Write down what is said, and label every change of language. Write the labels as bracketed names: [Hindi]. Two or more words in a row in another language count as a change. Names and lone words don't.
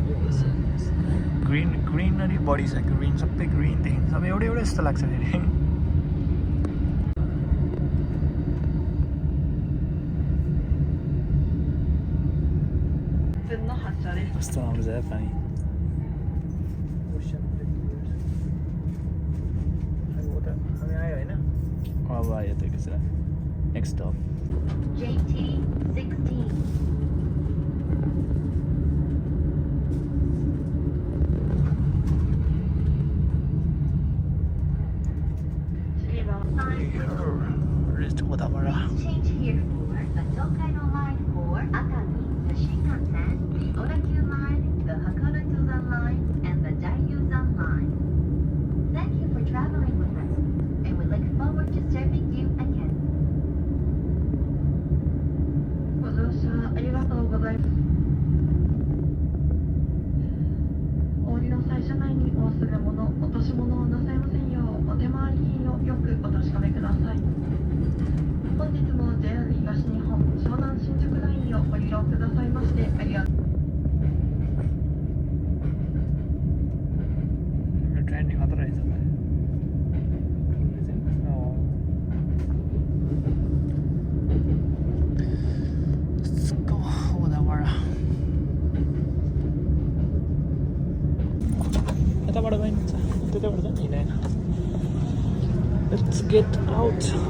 [Nepali] ग्रिनरी बढी छ ग्रिन सबै ग्रिन देखिन्छ सबै एउटै जस्तो लाग्छ फेरि कस्तो राम्रो छ पानी आयो त एकैछिन [English] next stop [Nepali] JT 16. रेस्ट हुँदाबाट [English] Change here for the Tokaido line for Atami, the Shinkansen, the Odakyu line, the Hakone Tozan line, and the Daiyuzan line. Thank you for traveling with us, and we look forward to serving you again. [Japanese] ご乗車ありがとうございます。お降りの際車内にお忘れ物、落とし物をなさいませんよう、お手回り品をよくお確かめください。本日も JR 東日本湘南新宿ラインをご利用くださいましてありがとう。 [Nepali] ट्रेन नि खतरा रहेछ यताबाट गयो नि त्यताबाट जाने हिँडेन [English] let's get out